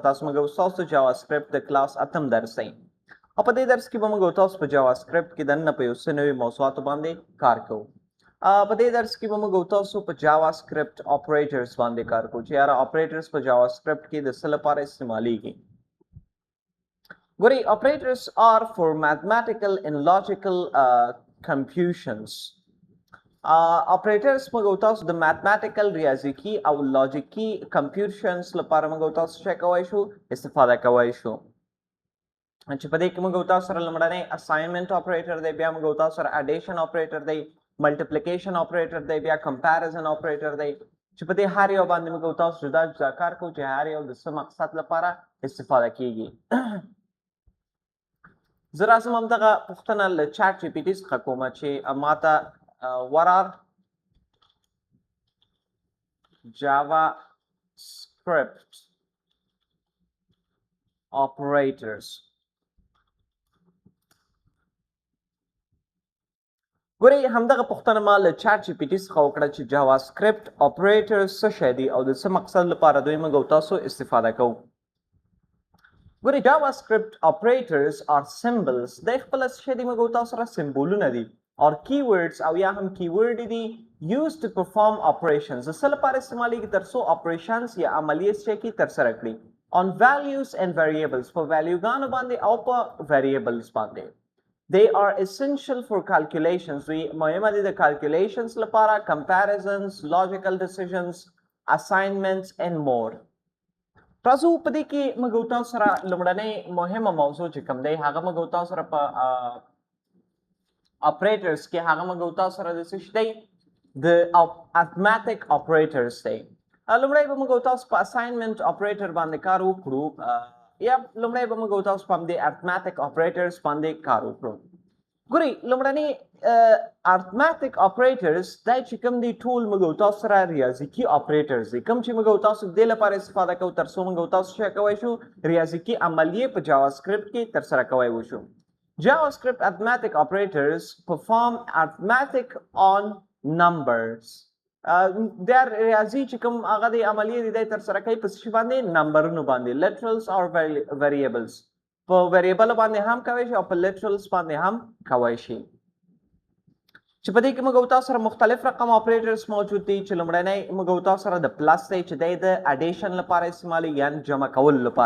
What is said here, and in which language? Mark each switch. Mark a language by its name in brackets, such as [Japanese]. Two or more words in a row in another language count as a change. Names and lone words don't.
[Pashto] تاسو موږ ستاسو جاواسکرپټ د کلاس اتم درس دی او په دې درس کې به موږ تاسو په جاواسکرپټ کې دننه په یو څه نوي موضوعاتو باندې کار کوو. په دې درس کې به موږ تاسو په [English] JavaScript operators [Pashto] باندې کار کوو چې یاره اپریټرز په جاواسکرپټ کې د څه لپاره استعمالیږي. [English] ګورئ operators are for mathematical and logical computations. [Pashto] operators موږ تاسو د mathematical ریاضیکي او لوجیکي computations لپاره موږ تاسو څه کولی شو استفاده کولی شو چې په دې کې موږ تاسو سره لومړنی [English] assignment operator [Pashto] دی، بیا موږ تاسو سره [English] addition operator [Pashto] دی، [English] multiplication operator [Pashto] دی، بیا [English] comparison operator [Pashto] دی چې په دې هر یو باندې موږ تاسو جدا جدا کار کوو چې هر یو د څه مقصد لپاره استفاده کیږي. زه راځم همدغه پوښتنه له چاټ جی پي ټي څخه کومه چې ماته [English] what are JavaScript operators? [Pashto] ګورئ همدغه پوښتنه ما له چاټ جی پي ټي څخه وکړه چې [English] JavaScript operators [Pashto] څه شی دي او د څه مقصد لپاره دوی موږ تاسو استفاده کوو. [English] ګورئ JavaScript operators are symbols. [Pashto] د خپل څه شی دي موږ تاسو سره سمبولونه دي [English] or keywords [Pashto] او یا هم keyword دي [English] used to perform operations. [Pashto] د څه لپاره استعمالیږي تر څو operations یا عملیې څه کې ترسره کړي [English] on values and variables. [Pashto] په valueګانو باندې او په variables باندې. [English] They are essential for calculations. [Pashto] دوی مهمه دي د calculations لپاره [English] comparisons, logical decisions, assignments and more. [Pashto] تاسو په دې کې موږ تاسو سره لومړنۍ مهمه موضوع چې کوم دی هغه موږ تاسو سره په operators کې هغه موږ تاسو سره د څه شي دی د [English] arithmetic operators [Pashto] دی. لومړی به موږ تاسو په [English] assignment operator [Pashto] باندې کار وکړو یا لومړی به موږ تاسو په دې [English] arithmetic operators [Pashto] باندې کار وکړو. ګورئ لومړنۍ [English] arithmetic operators [Pashto] دا چې کوم دي ټول موږ تاسو سره ریاضیکي operators دي کوم چې موږ تاسو د دې لپاره استفاده کوو تر څو موږ تاسو څه کولی شو ریاضیکي عملیې په JavaScript کې ترسره کولی وشو. [English] JavaScript arithmetic operators perform arithmetic on numbers. [Pashto] Their ریاضي چې کوم هغه د عملیې دي ترسره کوي په څه باندې نمبرونو باندې [English] literals or variables. [Pashto] په variable باندې هم کوي شي او په literals باندې هم کوي شي. چې په دې کې موږ تاسو سره مختلف رقم operators موجود دي چې لومړنی موږ تاسو سره د plus دی چې دی د addition لپاره استعمالي یعنی جمع کولو لپاره.